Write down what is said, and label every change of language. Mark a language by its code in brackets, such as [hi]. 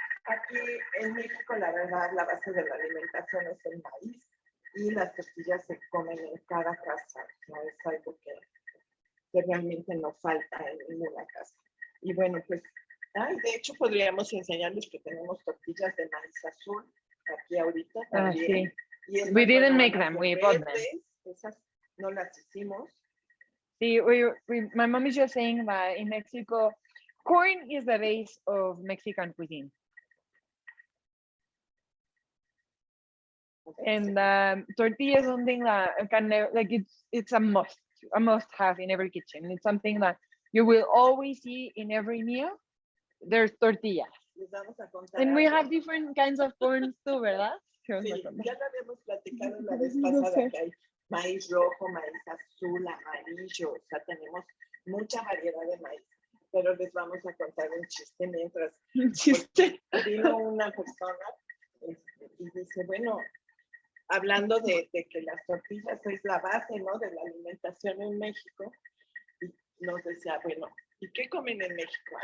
[es] Aquí en México, la verdad, la base de la alimentación es el maíz y las tortillas se comen en cada casa. No es algo que realmente no falta en ninguna casa. Y bueno, pues, de hecho, podríamos enseñarles que tenemos tortillas de maíz azul aquí ahorita también. Sí. Y [en] We didn't make them, we bought them. [es] Esas no las hicimos. [en] Sí, my mom is just saying that in Mexico, corn is the base of Mexican cuisine. And tortilla is something that can never, like it's a must have in every kitchen. It's something that you will always see in every meal. There's tortillas. [es] Les vamos a contar [en] And we [es] algo. [en] have different kinds of corns too, ¿verdad? [es] Sí, ya lo habíamos platicado la vez pasada, que hay maíz rojo, maíz azul, amarillo, o sea, tenemos mucha variedad de maíz. Pero les vamos a contar un chiste mientras. Chiste. Vino una persona y dice, bueno, hablando de que las tortillas es la base, ¿no?, de la alimentación en México, y nos decía, bueno, ¿y qué comen en México?